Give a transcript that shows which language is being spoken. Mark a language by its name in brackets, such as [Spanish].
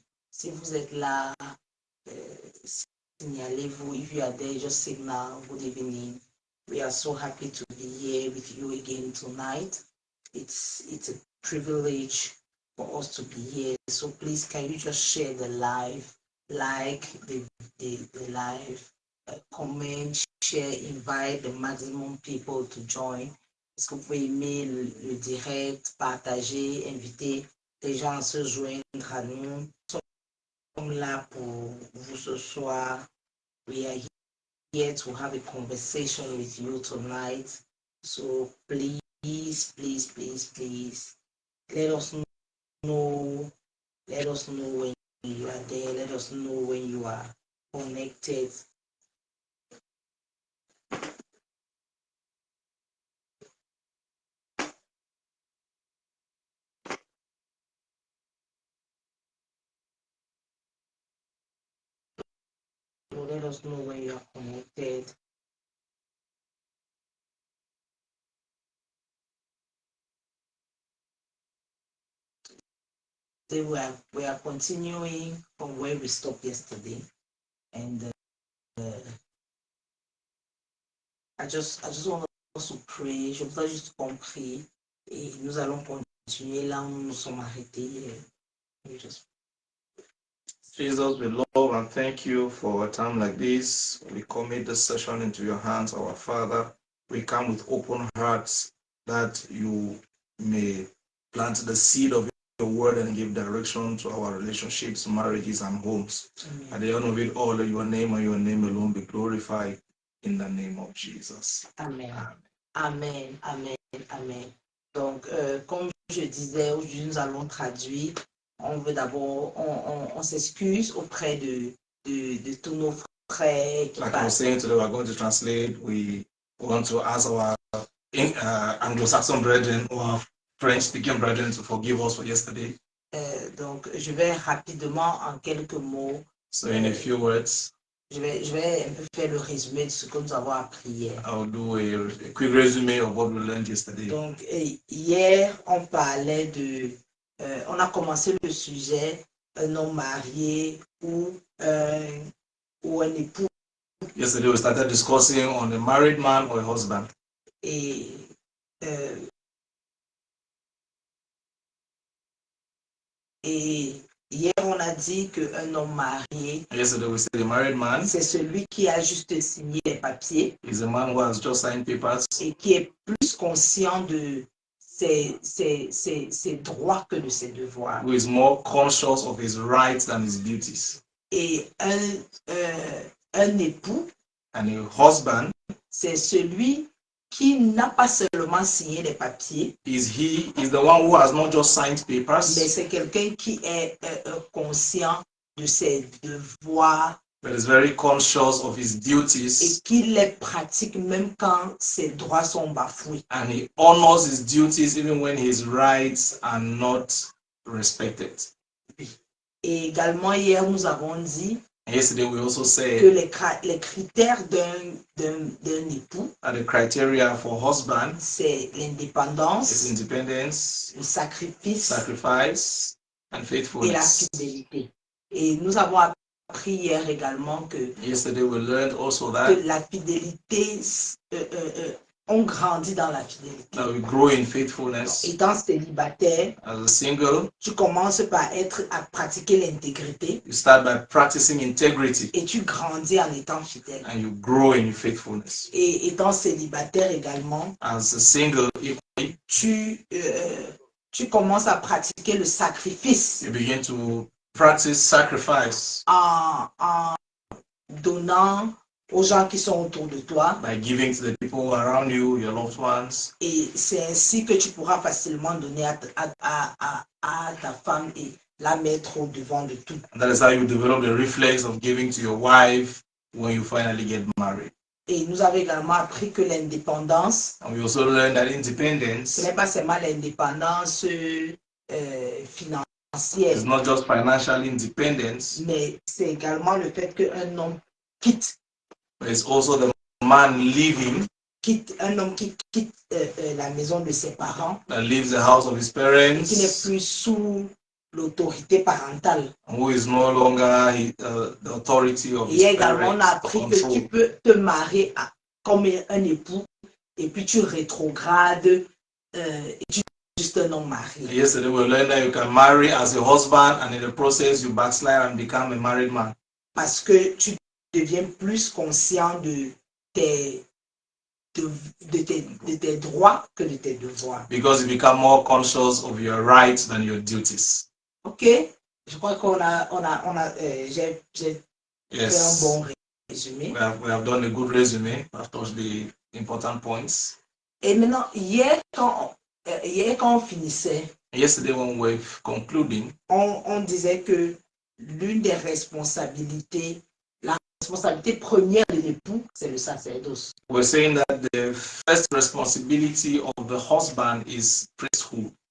[French] Si vous êtes là, signalez-vous. [English] If you are there, just signal. Good evening. We are so happy to be here with you again tonight. It's a privilege for us to be here. So please, can you just share the live, like the live, comment, share, invite the maximum people to join. [French] Est-ce que vous pouvez aimer le direct, partager, inviter les gens à se joindre à nous? Nous sommes là pour vous ce soir. [English] We are here to have a conversation with you tonight. So please, let us know. Let us know when you are there. Let us know when you are connected. So let us know when you are connected. We are continuing from where we stopped yesterday, and I just want us to pray. [French] Je voudrais juste qu'on prie et nous allons continuer là où nous nous sommes arrêtés. [English] Jesus, we love and thank you for a time like this. We commit this session into your hands, our Father. We come with open hearts that you may plant the seed of your word and give direction to our relationships, marriages, and homes. Amen. At the end of it all, your name and your name alone be glorified in the name of Jesus. Amen. Amen. Amen. Amen. [French] Donc, comme je disais, aujourd'hui, nous allons traduire. On veut d'abord, on s'excuse auprès de tous nos frères qui [English] Like I was saying today, we're going to translate. We want to ask our Anglo-Saxon brethren or French-speaking brethren to forgive us for yesterday. [French] Donc, je vais rapidement en quelques mots. [English] So in a few words, [French] je vais un peu faire le résumé de ce que nous avons appris hier. [English] I'll do a quick resume of what we learned yesterday. [French] Donc, hier, on parlait on a commencé le sujet, un homme marié ou un époux. [English] Yesterday, we started discussing on a married man or a husband. [French] Et hier, on a dit qu'un homme marié, [English] yesterday we said a married man, [French] c'est celui qui a juste signé les papiers, [English] is a man who has just signed papers, [French] et qui est plus conscient de ses droits que de ses devoirs. [English] Who is more conscious of his rights than his duties. [French] Et un époux, [English] and a husband, [French] c'est celui qui n'a pas seulement signé les papiers, [English] is the one who has not just signed papers, [French] mais c'est quelqu'un qui est conscient de ses devoirs, [English] but is very conscious of his duties, [French] et qui les pratique même quand ses droits sont bafoués. [English] And he honors his duties even when his rights are not respected. [French] Et également hier nous avons dit [English] yesterday we also said [French] que les critères d'un époux, [English] the criteria for husband, [French] c'est l'indépendance, [English] is independence, [French] le sacrifice [English] and [French] et [English] faithfulness. [French] la fidélité. Et nous avons appris hier également que, [English] yesterday we learned also that [French] la fidélité, on grandit dans la fidélité. [English] That we grow in faithfulness. [French] Étant célibataire, [English] as a single, [French] tu commences par à pratiquer l'intégrité. [English] You start by practicing integrity. [French] Et tu grandis en étant fidèle. [English] And you grow in faithfulness. [French] Et étant célibataire également, [English] as a single, [French] tu commences à pratiquer le sacrifice. [English] You begin to practice sacrifice. [French] En donnant aux gens qui sont autour de toi. [English] By giving to the people around you, your loved ones. [French] Et c'est ainsi que tu pourras facilement donner à ta femme et la mettre au devant de tout. [English] And that is how you develop the reflex of giving to your wife when you finally get married. [French] Et nous avons également appris que l'indépendance, [English] And we also learned that [French] ce [English] independence [French] n'est pas seulement l'indépendance financière, [English] is not just financial independence, [French] mais c'est également le fait qu'un homme quitte, [English] but it's also the man leaving, [French] un homme qui quitte la maison de ses parents [English] that leaves the house of his [French] et qui n'est [English] parents, [French] plus sous l'autorité parentale. [English] who is no longer the authority of his [French] Et également, on a [English] parents. [French] appris que tu peux te marier comme un époux et puis tu rétrogrades et tu es juste un homme marié. [English] Yesterday we learned that you can marry as a husband, and in the process you backslide and become a married man. [French] Parce que tu deviens plus conscient de tes droits que de tes devoirs. [English] Because you become more conscious of your rights than your duties. [French] Ok, je crois j'ai fait un bon résumé. [English] We have done a good resume. We have touched the important points. [French] Et maintenant, hier quand on finissait, [English] Yesterday when we were concluding, [French] on disait que l'une des responsabilités, la responsabilité première de l'époux, c'est le sacerdoce. [English] we're saying that the first responsibility of the husband is priesthood.